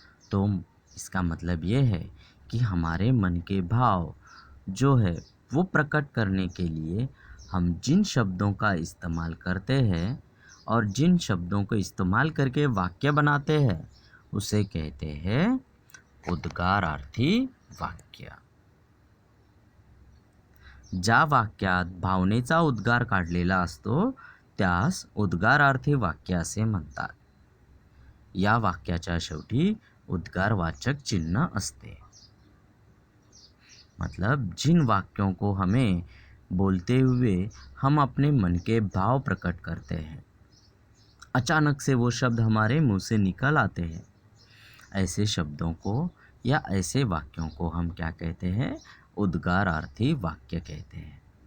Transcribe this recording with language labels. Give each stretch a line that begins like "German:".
Hindi: तो इसका मतलब ये है कि हमारे मन के भाव जो है वो प्रकट करने के लिए हम जिन शब्दों का इस्तेमाल करते हैं और जिन शब्दों को इस्तेमाल करके वाक्य बनाते हैं, उसे कहते हैं उद्गारार्थी वाक्य।
Marathi: ज्या वाक्यात भावनेचा उद्गार काढलेला असतो त्यास उद्गारार्थी वाक्य असे म्हणतात। या वाक्याच्या शेवटी उद्गारवाचक चिन्ह असते।
Hindi: मतलब जिन वाक्यों को हमें बोलते हुए हम अपने मन के भाव प्रकट करते हैं, अचानक से वो शब्द हमारे मुंह से निकल आते हैं, ऐसे शब्दों को या ऐसे वाक्यों को हम क्या कहते हैं, उद्गारार्थी वाक्य कहते हैं।